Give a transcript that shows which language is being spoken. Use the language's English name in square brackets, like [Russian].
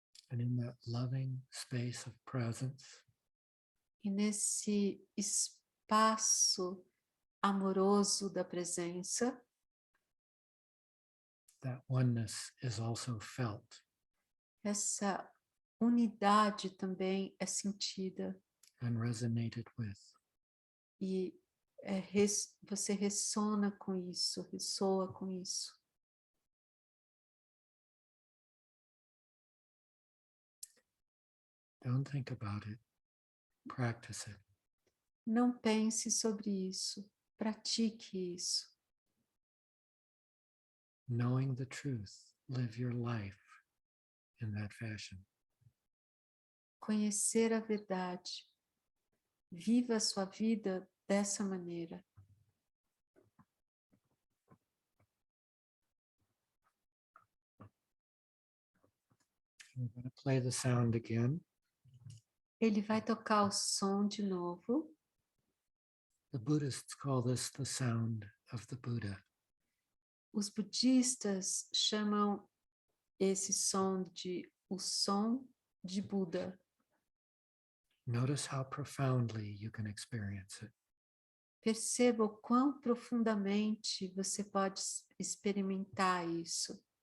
[English] and in that loving space of presence, [Portuguese] e nesse espaço amoroso da presença, [English] that oneness is also felt [Portuguese] essa unidade também é sentida [English] and resonated with. [Portuguese] e você ressona com isso, ressoa com isso. [English] Don't think about it. Practice it. [Portuguese] Não pense sobre isso, pratique isso. [English] Knowing the truth, live your life in that fashion. [Portuguese] Conhecer a verdade. Viva a sua vida dessa maneira. [English] I'm going to play the sound again. [Portuguese] Ele vai tocar o som de novo. [English] The Buddhists call this the sound of the Buddha. [Portuguese] Os budistas chamam esse som de o som de Buda. [English] Notice how profoundly you can experience it. [Portuguese] Perceba o quão profundamente você pode experimentar isso.